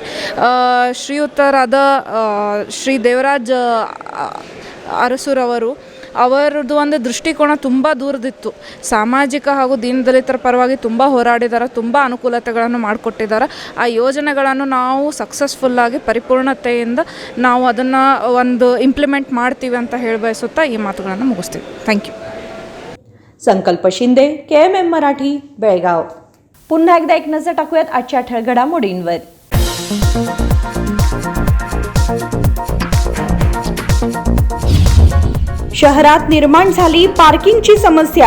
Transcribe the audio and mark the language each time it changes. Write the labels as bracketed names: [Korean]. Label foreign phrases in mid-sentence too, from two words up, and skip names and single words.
[Kannada] ಶ್ರೀಯುತರಾದ ಶ್ರೀ ದೇವರಾಜ್ ಅರಸುರವರು ಅವರದ್ದು ಒಂದು ದೃಷ್ಟಿಕೋನ ತುಂಬ ದೂರದಿತ್ತು. ಸಾಮಾಜಿಕ ಹಾಗೂ ದೀನದಲಿತರ ಪರವಾಗಿ ತುಂಬ ಹೋರಾಡಿದ್ದಾರೆ, ತುಂಬ ಅನುಕೂಲತೆಗಳನ್ನು ಮಾಡಿಕೊಟ್ಟಿದ್ದಾರೆ. ಆ ಯೋಜನೆಗಳನ್ನು ನಾವು ಸಕ್ಸಸ್ಫುಲ್ಲಾಗಿ ಪರಿಪೂರ್ಣತೆಯಿಂದ ನಾವು ಅದನ್ನು ಒಂದು ಇಂಪ್ಲಿಮೆಂಟ್ ಮಾಡ್ತೀವಿ ಅಂತ ಹೇಳಿ ಬಯಸುತ್ತಾ ಈ ಮಾತುಗಳನ್ನು ಮುಗಿಸ್ತೀವಿ. [English] thank you. [Marathi] संकल्प शिंदे, KMM मराठी, बेळगाव. पुन्हा एकदा एक नजर टाकूयात आजच्या ठळक घडामोडींवर. शहरात निर्माण झाली पार्किंगची समस्या.